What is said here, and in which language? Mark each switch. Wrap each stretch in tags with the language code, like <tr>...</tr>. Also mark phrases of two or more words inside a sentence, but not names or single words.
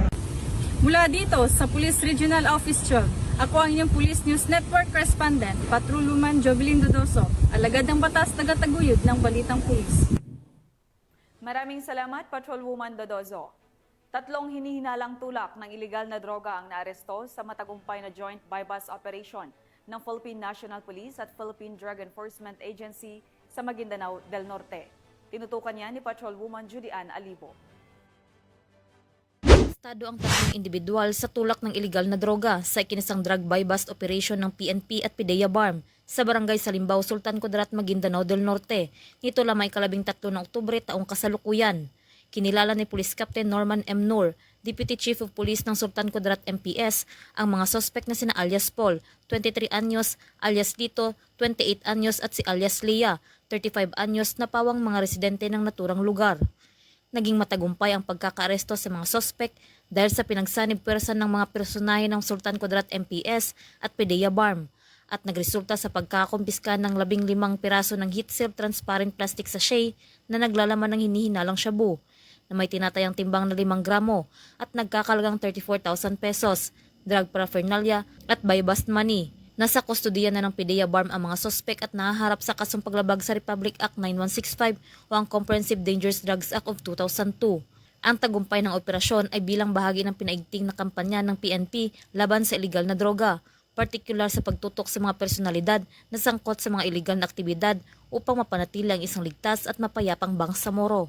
<tl>Mula dito sa Police Regional Office 12, ako ang inyong Police News Network Correspondent, Patrolwoman Jovelyn Dodoso, alagad ng batas, tagataguyod ng Balitang Pulis. Maraming salamat, Patrolwoman Dodoso. 3 hinihinalang tulak ng iligal na droga ang naaresto sa matagumpay na</tl> <en>joint buy-bust operation</en> <tl>ng Philippine National Police at Philippine Drug Enforcement Agency sa Maguindanao del Norte. Tinutukan niya ni Patrolwoman Judy Ann Alibo. Arestado ang 3 individual sa tulak ng iligal na droga sa ikinasang</tl> <en>drug buy-bust operation</en> <tl>ng PNP at PIDEA BARM sa barangay Salimbao, Sultan Kudarat, Maguindanao del Norte. Nito lamay 13 ng Oktubre taong kasalukuyan. Kinilala ni Police Captain Norman M. Noor,</tl> <en>Deputy Chief of Police</en> <tl>ng Sultan Kudarat MPS, ang mga suspect na sina alias Paul, 23 anyos, alias Lito, 28 anyos at si alias Leah, 35 anyos na pawang mga residente ng naturang lugar. Naging matagumpay ang pagkakaaresto sa mga suspect dahil sa pinagsanib pwersa ng mga personahe ng Sultan Kudarat MPS at PIDEA BARM at nagresulta sa pagkakumpiska ng 15 piraso ng</tl> <en>heat-sealed transparent plastic sachet</en> <tl>na naglalaman ng hinihinalang shabu na may tinatayang timbang na 5 gramo at nagkakalagang 34,000 pesos,</tl> <en>drug paraphernalia</en> <tl>at</tl> <en>buy-bust money.</en> <tl>Nasa kustodiya na ng PIDEA BARM ang mga sospek at nahaharap sa kasong paglabag sa Republic Act 9165 o ang Comprehensive Dangerous Drugs Act of 2002. Ang tagumpay ng operasyon ay bilang bahagi ng pinaigting na kampanya ng PNP laban sa iligal na droga, partikular sa pagtutok sa mga personalidad na sangkot sa mga iligal na aktibidad upang mapanatili ang isang ligtas at mapayapang Bangsamoro.</tl>